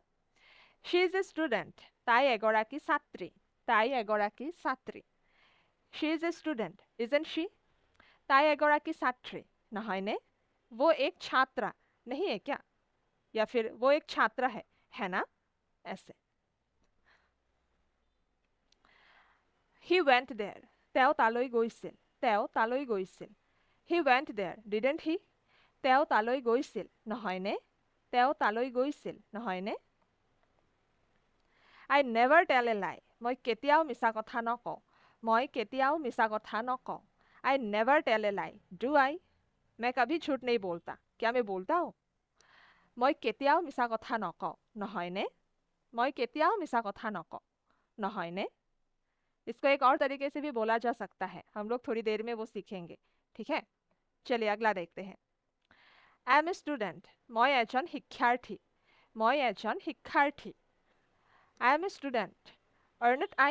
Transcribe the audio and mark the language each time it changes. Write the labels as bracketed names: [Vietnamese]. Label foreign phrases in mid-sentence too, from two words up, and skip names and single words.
[English] she is a student, [Assamese] তাই এগৰাকী ছাত্ৰী। তাই এগৰাকী ছাত্ৰী। [English] she is a student, isn't she? [Assamese] তাই এগৰাকী ছাত্ৰী নহয়নে? [Hindi] वो एक छात्रा नहीं है क्या, या फिर वो एक छात्रा है ना, ऐसे। [English] He went there. [Assamese] তেওঁ তালৈ গৈছিল। তেওঁ তালৈ গৈছিল। [English] He went there, didn't he? [Assamese] তেওঁ তালৈ গৈছিল নহয়নে? তেওঁ তালৈ গৈছিল নহয়নে? [English] I never tell a lie. [Assamese] মই কেতিয়াও মিছা কথা নকওঁ। মই কেতিয়াও মিছা কথা নকওঁ। [English] I never tell a lie. Do I? [Hindi] मैं कभी झूठ नहीं बोलता। क्या मैं बोलता हूँ? [Assamese] মই কেতিয়াও মিছা কথা নকওঁ নহয়নে? মই কেতিয়াও মিছা কথা নকওঁ নহয়নে? [Hindi] इसको एक और तरीके से भी बोला जा सकता है, हम लोग थोड़ी देर में वो सीखेंगे, ठीक है। चलिए अगला देखते हैं। [English] I am a student, [Assamese] মই এজন শিক্ষাৰ্থী। মই এজন শিক্ষাৰ্থী। [English] I am a student, aren't I?